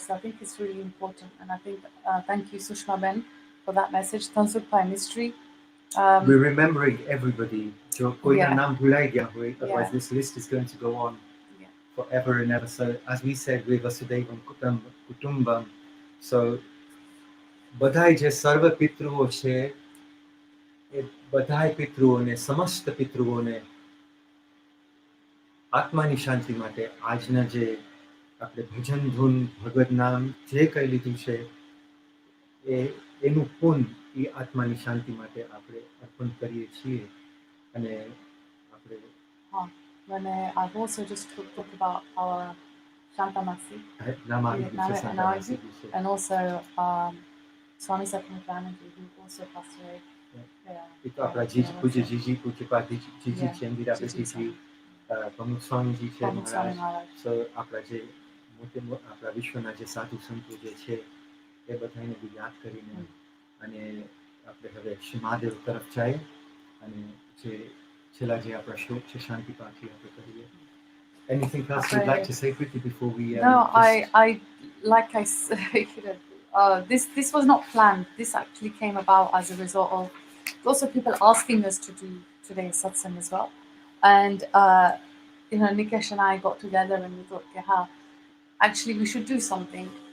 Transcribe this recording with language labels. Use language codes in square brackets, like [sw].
[en] So I think it's really important. And I think, thank you, Sushma Ben, for that message. Tansuk Pai Mystery. We're remembering everybody. [gu] Jo koi na [en] Yeah. [gu] naam bhulai gaya hoye, otherwise [en] Yeah. this list is going to go on Yeah. forever and ever. So as we said, we Vasudevam Kutumbam. [gu] So બધાય જે સર્વ પિતૃઓ છે એ બધાય પિતૃઓને, સમસ્ત પિતૃઓને આત્માની શાંતિ માટે આજના જે આપણે ભજન ધૂન ભગવદ નામ જે કંઈ લીધું છે એનું પુણ્ય એ આત્માની શાંતિ માટે આપણે અર્પણ કરીએ છીએ. અને આપણે [en] When I've also just talked about our Shantamasi [gu] નામાજી [en] and also Swami Satyanandaji, who also passed away. [gu] એ તો આપણા પૂજ્ય જીજી પૂજ્યપા જીજી છે, ઇન્દિરા બેટી શ્રી પ્રમુખ સ્વામીજી છે મહારાજ. So આપણા જે મોટે આપણા વિશ્વના જે સાધુ સંતો જે છે એ બધાને બી યાદ કરીને અને આપણે હવે શ્રી મહાદેવ તરફ જાય અને જે છેલ્લા જે આપણા શ્લોક છે શાંતિ પાઠી આપણે કરીએ. [en] Anything else you'd like to say quickly before we No, just... I like I said, this was not planned. This actually came about as a result of lots of people asking us to do today's satsang as well. And Nikesh and I got together and we thought, yeah, actually we should do something.